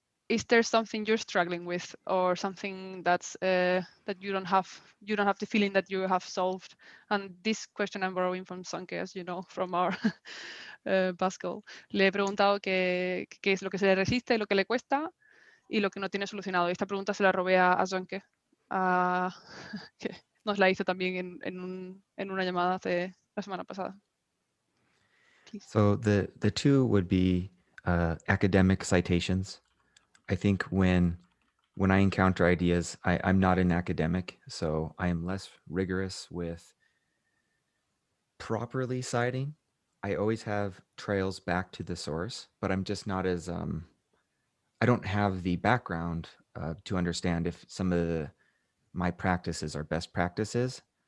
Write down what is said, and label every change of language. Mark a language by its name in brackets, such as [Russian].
[English] Is there something you're struggling with, or something that's that you don't have the feeling that you have solved? And this question I'm borrowing from Sanke, as you know, from our Pascal. [Spanish] Le he preguntado qué es lo que se le resiste, lo que le cuesta y lo que no tiene solucionado. Esta pregunta se la robé a Sanke, que nos la hizo también en una llamada hace la semana pasada. [English] Please. So the two would be academic citations. I think when I encounter ideas, I'm not an academic, so I am less rigorous with properly citing. I always have trails back to the source, but I'm just not as, I don't have the background to understand if some of my practices are best practices.